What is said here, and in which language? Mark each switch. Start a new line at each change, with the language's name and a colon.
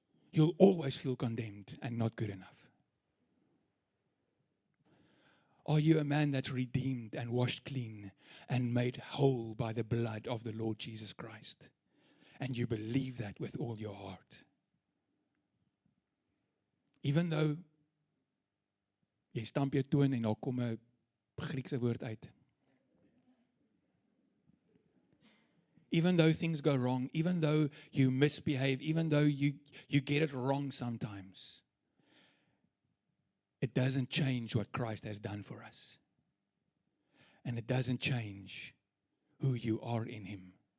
English: You'll always feel condemned and not good enough. Are you a man that's redeemed and washed clean and made whole by the blood of the Lord Jesus Christ? And you believe that with all your heart. Even though
Afrikaans: jy stamp jou toon en daar kom 'n Griekse woord uit.
English: Even though things go wrong, even though you misbehave, even though you get it wrong sometimes, it doesn't change what Christ has done for us. And it doesn't change who you are in Him.